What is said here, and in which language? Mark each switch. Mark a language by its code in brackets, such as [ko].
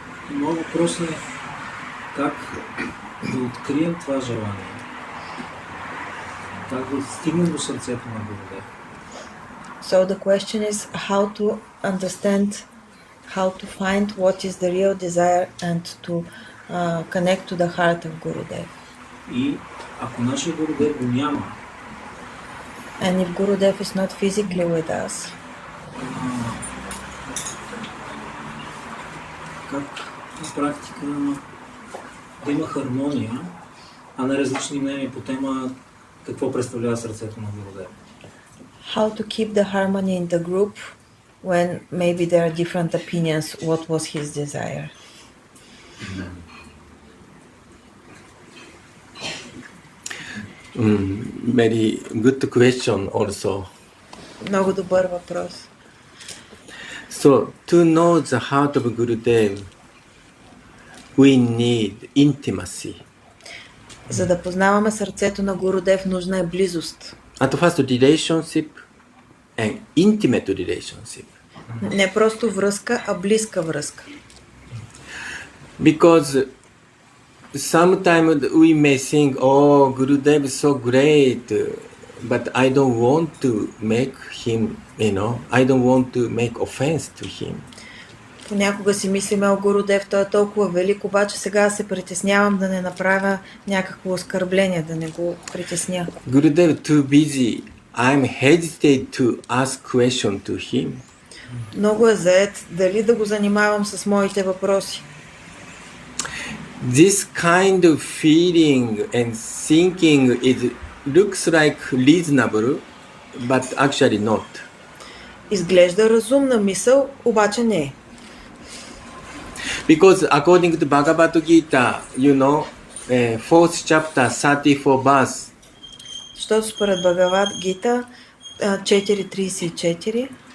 [bg] Моят въпрос е как да открием това желание. Как да стигнем до сърцето на Гурудев. [en] So the question is how to understand, how to find what is the real desire and to connect to the heart of Gurudev. [bg] И ако нашия Гурудев го няма, [en] And if Gurudev is not physically with us, [bg] как на практика да има хармония, а не различни мнения по тема какво представлява сърцето на Гурудев. [en] how to keep the harmony in the group when maybe there are different opinions what was his desire. Very good question also. [bg] Много добър въпрос. [en] So to know the heart of Gurudev, we need intimacy. [bg] За да познаваме сърцето на Гурудев, нужна е близост. [en] At first, relationship and intimate relationship. [bg] Не просто връзка, а близка връзка. [en] Because sometimes we may think, oh, Gurudev is so great, but I don't want to make him, I don't want to make offense to him. [bg] Понякога си мислиме, о Гурудев, той е толкова велик, обаче сега се притеснявам да не направя някакво оскърбление, да не го притесня. [en] Gurudev too busy. I'm hesitate to ask question to him. [bg] Много е заед, дали да го занимавам с моите въпроси. [en] This kind of feeling and thinking looks like reasonable, but actually not. [bg] Изглежда разумна мисъл, обаче не е. [en] Because according to Bhagavad Gita, fourth chapter, 34 verse, [bg] Защото според Бхагавад Гита 4.34